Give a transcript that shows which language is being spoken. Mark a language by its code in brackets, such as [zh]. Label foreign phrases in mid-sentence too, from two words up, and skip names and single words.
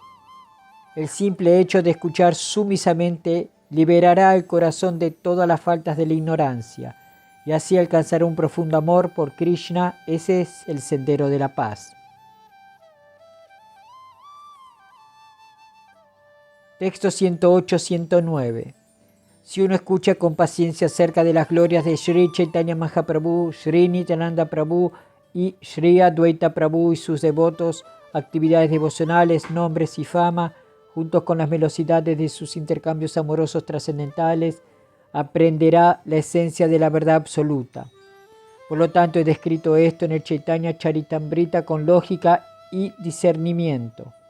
[es] El simple hecho de escuchar sumisamente liberará el corazón de todas las faltas de la ignorancia y así alcanzará un profundo amor por Krishna. Ese es el sendero de la paz. Texto 108-109. Si uno escucha con paciencia acerca de las glorias de Sri Chaitanya Mahaprabhu, Sri Nityananda Prabhu y Sri Advaita Prabhu y sus devotos, actividades devocionales, nombres y fama, juntos con las velocidades de sus intercambios amorosos trascendentales, aprenderá la esencia de la verdad absoluta. Por lo tanto, he descrito esto en el Chaitanya Charitamrita con lógica y discernimiento.